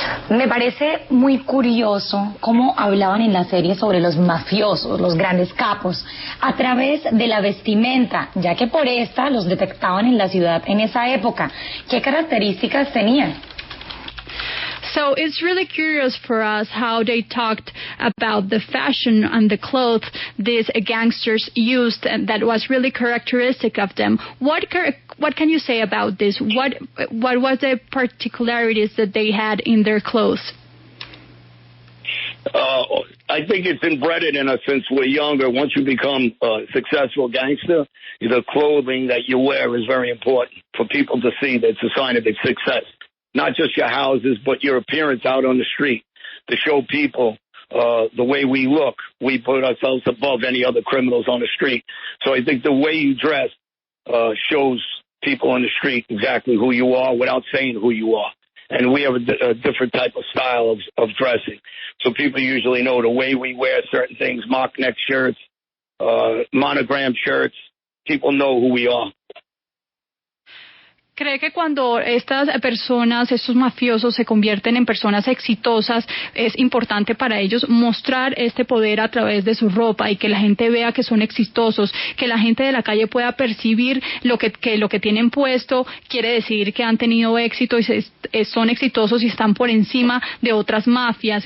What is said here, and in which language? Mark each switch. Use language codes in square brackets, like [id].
[es] Me parece muy curioso cómo hablaban en la serie sobre los mafiosos, los grandes capos, a través de la vestimenta, ya que por esta los detectaban en la ciudad en esa época. ¿Qué características tenían? [en] So it's really curious for us how they talked about the fashion and the clothes these gangsters used, and that was really characteristic of them. What can you say about this? What was the particularities that they had in their clothes? I think it's embedded in us since we're younger. Once you become a successful gangster, the clothing that you wear is very important for people to see. That's a sign of its success. Not just your houses, but your appearance out on the street, to show people the way we look. We put ourselves above any other criminals on the street. So I think the way you dress shows people on the street exactly who you are without saying who you are. And we have a different type of style of dressing. So people usually know the way we wear certain things, mock neck shirts, monogram shirts. People know who we are. [es] ¿Cree que cuando estas personas, estos mafiosos se convierten en personas exitosas, es importante para ellos mostrar este poder a través de su ropa y que la gente vea que son exitosos, que la gente de la calle pueda percibir que lo que tienen puesto quiere decir que han tenido éxito y son exitosos y están por encima de otras mafias?